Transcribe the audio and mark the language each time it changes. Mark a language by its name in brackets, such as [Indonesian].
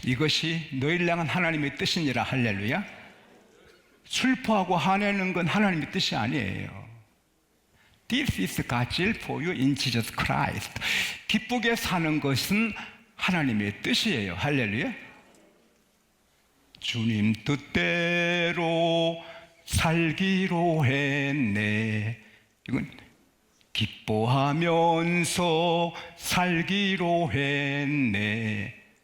[Korean] 이것이 너희를 향한 하나님의 뜻이니라. 할렐루야. 슬퍼하고 화내는 건 하나님의 뜻이 아니에요. [English] This is God's will for you in Jesus Christ. [Korean] 기쁘게 사는 것은 하나님의 뜻이에요. 할렐루야. 주님 뜻대로 살기로 했네. 이건 기뻐하면서 살기로 했네.